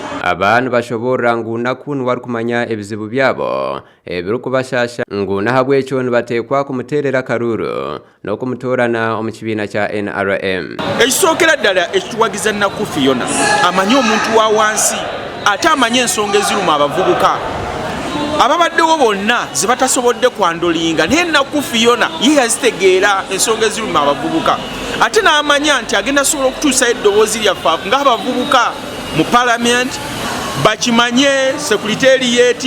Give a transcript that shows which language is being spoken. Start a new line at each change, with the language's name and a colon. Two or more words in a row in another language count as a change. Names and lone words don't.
Nyankole: Abaana bashoborra ngu naku niwari kumanya ebizibu byabo ebirikubashasha ngu nahabw'ekyo nibateekwa kumuteerera Kalulu n'okumutoorana omu kibiina kya NRM.
Ganda: Ekisookera ddala ekituwagiza Naku Fiona amanyi omuntu wa wansi ate amanyi ensonga eziruma abavubuka ababaddewo bonna zibatasobodde kwandolinga naye Naku Fiona ye yazitegeera ensonga eziruma abavubuka ate n'amanya nti agenda sobola okutuusayo eddoboozi lyaffe ng'abavubuka mu Parliament bakimanye sekuriteriyeti.